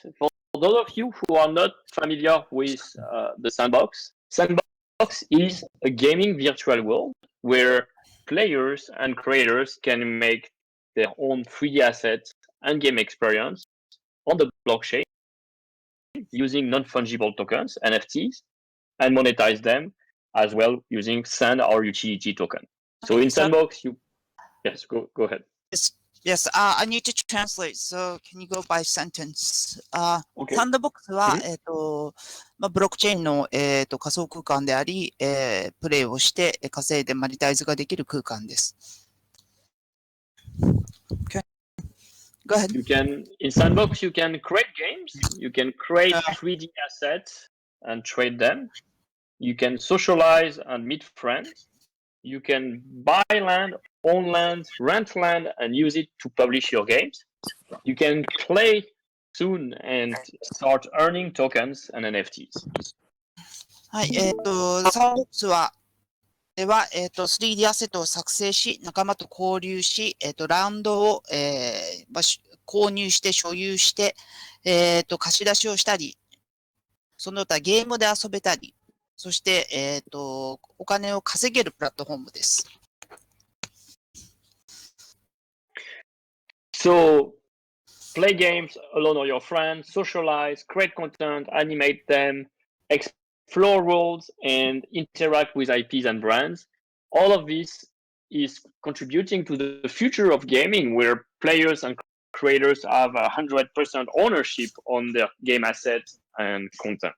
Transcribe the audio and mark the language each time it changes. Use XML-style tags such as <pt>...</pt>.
<en>For those of you who are not familiar with the Sandbox, Sandbox is a gaming virtual world where players and creators can make their own 3D assets and game experience on the blockchain using non-fungible tokens, NFTs, and monetize them as well using Sand or utility token. So in Sandbox, yes, go ahead. Yes, I need to translate. So can you go by sentence? Okay.</en> <ja>サンドボックスは、ブロックチェーンの、仮想空間であり、プレイをして稼いでマネタイズができる空間です。</ja> <en>Okay. Go ahead. In Sandbox, you can create games. You can create 3D assets and trade them. You can socialize and meet friends. You can buy land, own land, rent land, and use it to publish your games. You can play soon and start earning tokens and NFTs.</en> <ja>はい、サンドボックスでは、3D アセットを作成し、仲間と交流し、ラウンドを、購入して、所有して、貸し出しをしたり、その他ゲームで遊べたり、そして、お金を稼げるプラットフォームです。</ja> <en>So, play games alone or your friends, socialize, create content, animate them, explore worlds, and interact with IPs and brands. All of this is contributing to the future of gaming, where players and creators have 100% ownership on their game assets and content.</en>